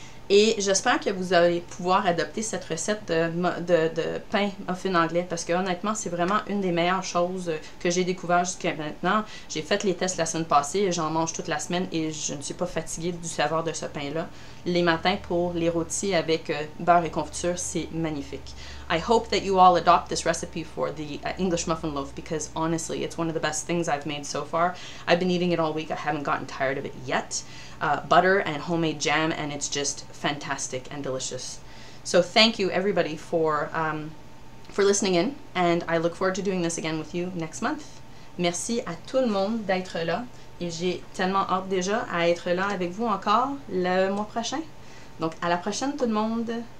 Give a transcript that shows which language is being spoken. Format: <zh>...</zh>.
<fr>Et j'espère que vous allez pouvoir adopter cette recette de pain muffin anglais parce que honnêtement, c'est vraiment une des meilleures choses que j'ai découvert jusqu'à maintenant. J'ai fait les tests la semaine passée et j'en mange toute la semaine et je ne suis pas fatiguée du saveur de ce pain-là. Les matins pour les rôtis avec beurre et confiture, c'est magnifique.</fr> <en>I hope that you all adopt this recipe for the English muffin loaf because honestly, it's one of the best things I've made so far. I've been eating it all week. I haven't gotten tired of it yet. Butter and homemade jam, and it's just fantastic and delicious. So thank you everybody for listening in, and I look forward to doing this again with you next month.</en> <fr>Merci à tout le monde d'être là, et j'ai tellement hâte déjà à être là avec vous encore le mois prochain. Donc à la prochaine tout le monde!</fr>